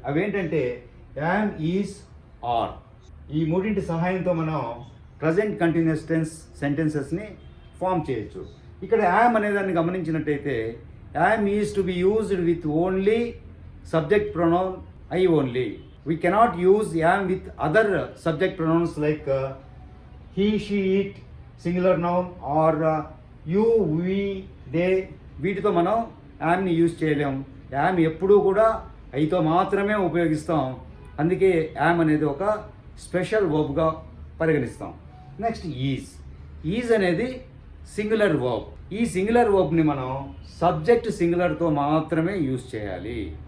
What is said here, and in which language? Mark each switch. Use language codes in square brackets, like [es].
[te] అవేంటంటే yam, is, are. ఈ మూడింటి సహాయంతో మనం ప్రజెంట్ కంటిన్యూస్ టెన్స్ సెంటెన్సెస్ని ఫామ్ చేయొచ్చు. ఇక్కడ యామ్ అనేదాన్ని గమనించినట్టయితే [en] Am is to be used with only subject pronoun I only. We cannot use am with other subject pronouns like he, she, it, singular noun or you, we, they. [te] వీటితో మనం Yamini use చేయలేం. Yam ఎప్పుడూ కూడా ఐతో మాత్రమే ఉపయోగిస్తాం. అందుకే yam అనేది ఒక స్పెషల్ వర్బ్గా పరిగణిస్తాం. Next is. ఈజ్ అనేది సింగులర్ వర్బ్. ఈ సింగులర్ వర్బ్ని మనం సబ్జెక్ట్ సింగులర్తో మాత్రమే యూజ్ చేయాలి.